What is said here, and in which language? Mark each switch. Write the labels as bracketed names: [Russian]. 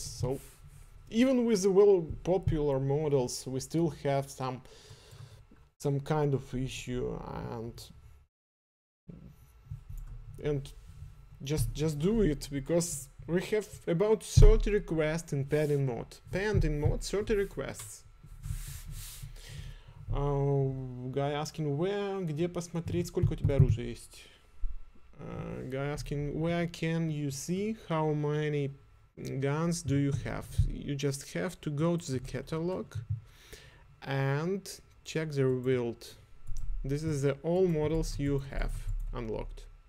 [English] So even with the well popular models, we still have some kind of issue, and just do it, because we have about 30 requests in pending mode. 30 requests. Guy asking [Russian] где посмотреть, сколько у тебя оружия есть? [English] Guy asking where can you see how many guns do you have? You just have to go to the catalog and check their build. This is the all models you have unlocked.